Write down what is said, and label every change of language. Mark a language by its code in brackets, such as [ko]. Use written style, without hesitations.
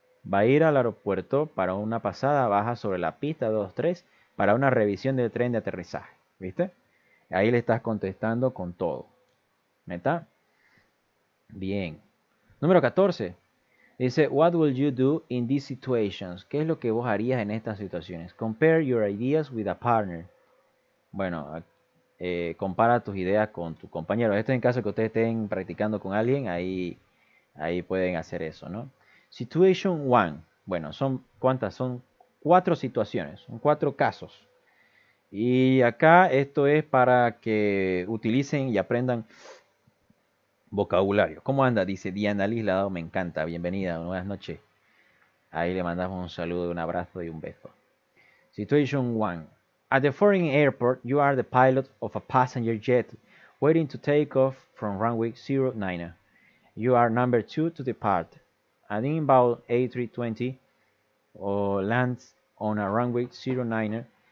[es] Va a ir al aeropuerto para una pasada baja sobre la pista 23 para una revisión del tren de aterrizaje. ¿Viste? Ahí le estás contestando con todo. ¿Meta? Bien. Número 14. Dice, [en] what will you do in these situations? [es] ¿Qué es lo que vos harías en estas situaciones? [en] Compare your ideas with a partner. [es] Bueno, compara tus ideas con tu compañero. Esto en caso que ustedes estén practicando con alguien, ahí pueden hacer eso, ¿no? Situation 1. Bueno, ¿cuántas? Son 4 situaciones, son 4 casos. Y acá esto es para que utilicen y aprendan vocabulario. ¿Cómo anda? Dice Diana Lislado, me encanta. Bienvenida, buenas noches. Ahí le mandamos un saludo, un abrazo y un beso. [en] Situation 1. At the foreign airport, you are the pilot of a passenger jet waiting to take off from runway 09. You are number 2 to depart. An inbound A320 lands on a runway 09.